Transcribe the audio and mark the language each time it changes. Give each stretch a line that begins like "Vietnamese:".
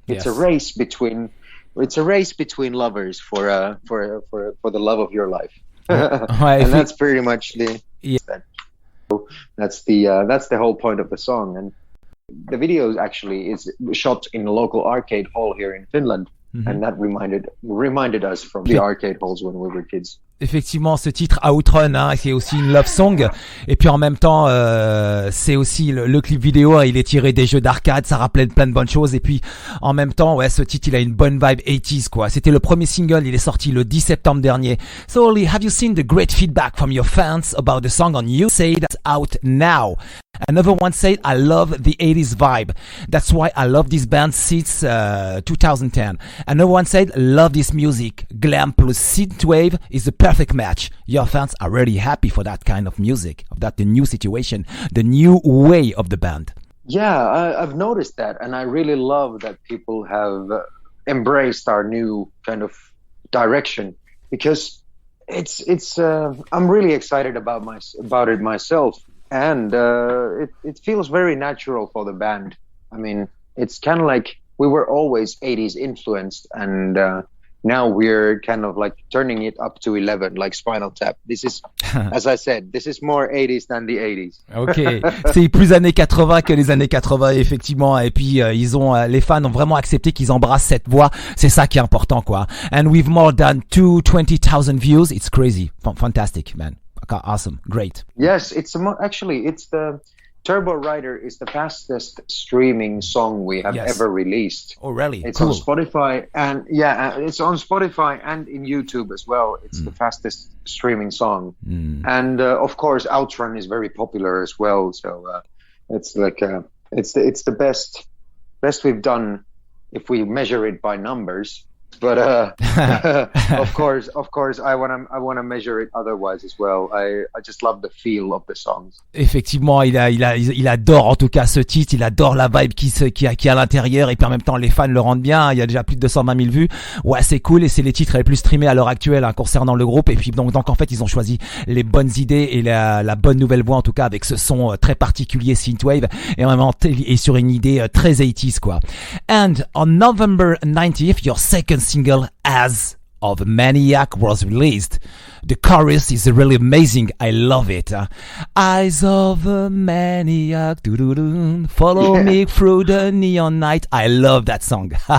English: It's a race between lovers for the love of your life. And that's pretty much the that's the whole point of the song. And the video actually is shot in a local arcade hall here in Finland, and that reminded us from the arcade halls when we were kids.
French: Effectivement, ce titre Outrun, hein, c'est aussi une love song, et puis en même temps, c'est aussi le clip vidéo, il est tiré des jeux d'arcade, ça rappelait plein de bonnes choses, et puis en même temps, ouais, ce titre, il a une bonne vibe 80s, quoi. C'était le premier single, il est sorti le 10 septembre dernier.
English: So Olli, have you seen the great feedback from your fans about the song on You Say That's Out Now? Another one said, I love the 80s vibe. That's why I love this band since 2010. Another one said, love this music. Glam plus synthwave is a perfect match. Your fans are really happy for that kind of music, of that the new situation, the new way of the band. Yeah, I've noticed that, and I really love that people have embraced our new kind of direction, because it's I'm really excited about it myself. And it feels very natural for the band. I mean, it's kind of like we were always 80s influenced, and now we're kind of like turning it up to 11, like Spinal Tap. This is, as I said, this is more 80s than the 80s.
French: Ok, c'est plus années 80 que les années 80, effectivement. Et puis les fans ont vraiment accepté qu'ils embrassent cette voix. C'est ça qui est important, quoi.
English: And with more than 220,000 views, it's crazy, fantastic, man. Awesome, great. Yes, it's the TurboRider is the fastest streaming song we have ever released. Oh, really? It's cool. on Spotify, and it's on Spotify and in YouTube as well. It's the fastest streaming song, and of course, Outrun is very popular as well. So it's like it's the best we've done if we measure it by numbers. But of course, I wanna measure it otherwise as well. I just love the feel of the songs.
French: Effectivement, il adore en tout cas ce titre. Il adore la vibe qui est à l'intérieur, et puis en même temps les fans le rendent bien. Il y a déjà plus de 220 000 vues. Ouais, c'est cool, et c'est les titres les plus streamés à l'heure actuelle, hein, concernant le groupe. Et puis donc en fait ils ont choisi les bonnes idées et la bonne nouvelle voix, en tout cas avec ce son très particulier synthwave, et vraiment et sur une idée très 80s, quoi.
English: And on November 90th, your second single As of Maniac was released. The chorus is really amazing. I love it. Eyes of a maniac, doo-doo-doo, follow me through the neon night. I love that song.